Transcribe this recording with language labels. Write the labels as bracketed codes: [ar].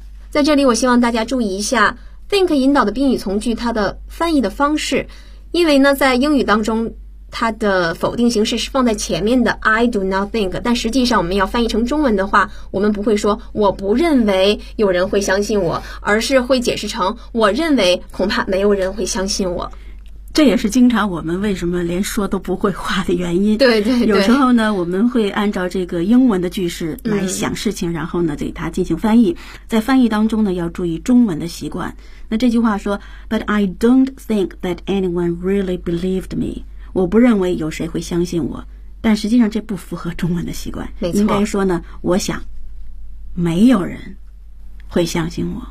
[zh] 在这里我希望大家注意一下 think 引导的宾语从句它的翻译的方式，因为呢在英语当中它的否定形式是放在前面的 [en] I do not think， [zh] 但实际上我们要翻译成中文的话，我们不会说我不认为有人会相信我，而是会解释成我认为恐怕没有人会相信我。这也是经常我们为什么连说都不会话的原因。对对对。有时候呢我们会按照这个英文的句式来想事情，然后呢给它进行翻译。在翻译当中呢要注意中文的习惯。那这句话说 [en] But I don't think that anyone really believed me. [zh] 我不认为有谁会相信我。但实际上这不符合中文的习惯。没错。应该说呢我想没有人会相信我。